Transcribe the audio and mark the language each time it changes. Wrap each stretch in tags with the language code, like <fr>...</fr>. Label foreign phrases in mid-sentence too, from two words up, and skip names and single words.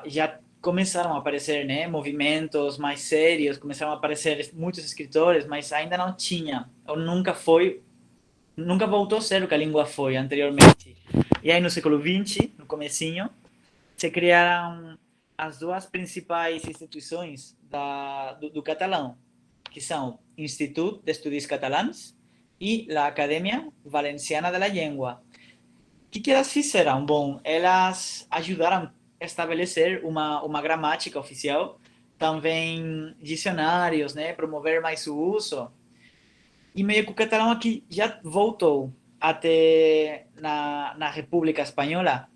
<pt>Já começaram a aparecer, né, movimentos mais sérios, começaram a aparecer muitos escritores, mas ainda não tinha, ou nunca voltou a ser o que a língua foi anteriormente. E aí no século XX, no comecinho, se criaram as duas principais instituições do catalão, que são Institut d'Estudis Catalans e a Acadèmia Valenciana de la Llengua. O que elas fizeram? Bom, elas ajudaram a estabelecer uma gramática oficial, também dicionários, né, promover mais o uso. E meio que o catalão aqui já voltou até na República Espanhola.</pt>